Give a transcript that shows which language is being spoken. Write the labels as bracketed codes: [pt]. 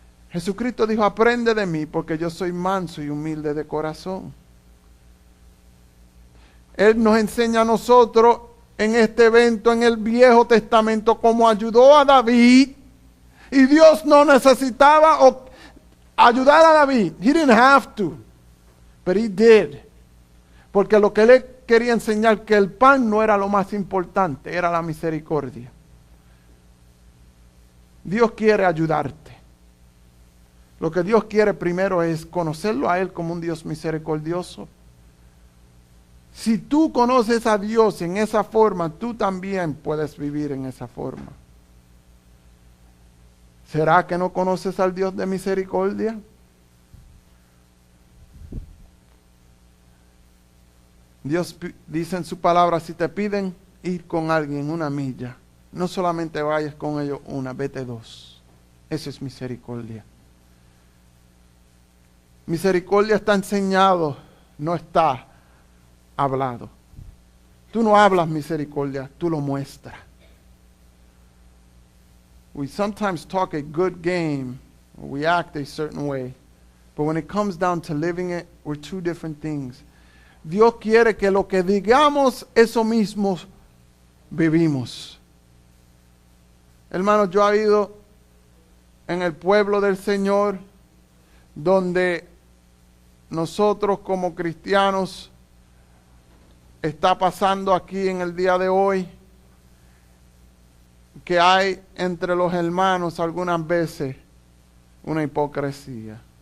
[es] Jesucristo dijo, aprende de mí porque yo soy manso y humilde de corazón. Él nos enseña a nosotros en este evento en el Viejo Testamento cómo ayudó a David. Y Dios no necesitaba ayudar a David. [en] He didn't have to, but he did. [es] Porque lo que él quería enseñar, que el pan no era lo más importante, era la misericordia. Dios quiere ayudarte. Lo que Dios quiere primero es conocerlo a Él como un Dios misericordioso. Si tú conoces a Dios en esa forma, tú también puedes vivir en esa forma. ¿Será que no conoces al Dios de misericordia? Dios dice en su palabra, si te piden ir con alguien una milla, no solamente vayas con ellos una, vete dos. Eso es misericordia. Misericordia está enseñado, no está hablado. Tú no hablas misericordia, tú lo muestras. [en] We sometimes talk a good game, or we act a certain way, but when it comes down to living it, we're two different things. [es] Dios quiere que lo que digamos, eso mismo vivimos. Hermanos, yo he ido en el pueblo del Señor, donde nosotros como cristianos está pasando aquí en el día de hoy, que hay entre los hermanos algunas veces una hipocresía.